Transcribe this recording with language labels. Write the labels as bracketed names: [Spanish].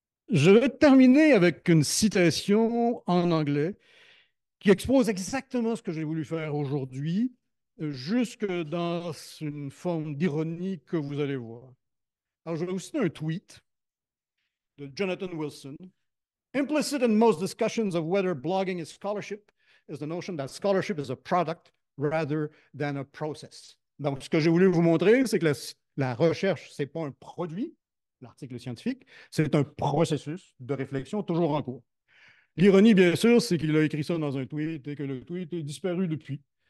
[French] Je vais terminer avec une citation en anglais qui expose exactement ce que j'ai voulu faire aujourd'hui, jusque dans une forme d'ironie que vous allez voir. Alors, je vais vous citer un tweet de Jonathan Wilson. [English] Implicit in most discussions of whether blogging is scholarship is the notion that scholarship is a product rather than a process. [French] Donc, ce que j'ai voulu vous montrer, c'est que la recherche, ce n'est pas un produit, l'article scientifique, c'est un processus de réflexion toujours en cours. L'ironie, bien sûr, c'est qu'il a écrit ça dans un tweet et que le tweet est disparu depuis.